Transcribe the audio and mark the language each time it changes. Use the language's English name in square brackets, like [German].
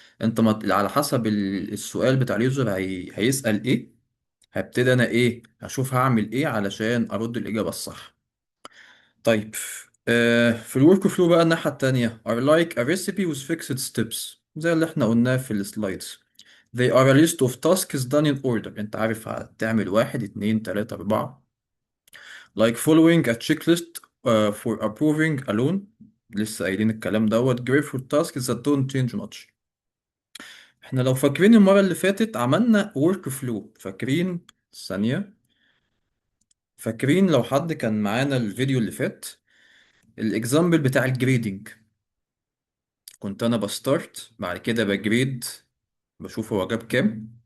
[Arabic] انت ما على حسب السؤال بتاع اليوزر هيسأل ايه، هبتدي انا ايه هشوف هعمل ايه علشان ارد الاجابه الصح. طيب في الورك فلو بقى الناحية التانية [English] are like a recipe with fixed steps [Arabic] زي اللي احنا قلناه في السلايدز. [English] They are a list of tasks done in order. [Arabic] انت عارف هتعمل واحد اتنين تلاتة اربعة. [English] Like following a checklist for approving a loan. [Arabic] لسه قايلين الكلام دوت. [English] Grateful tasks that don't change much. [Arabic] احنا لو فاكرين المرة اللي فاتت عملنا work flow، فاكرين؟ ثانية. فاكرين لو حد كان معانا الفيديو اللي فات، الاكزامبل بتاع الجريدنج. كنت انا بستارت، بعد كده بجريد، بشوف هو جاب كام.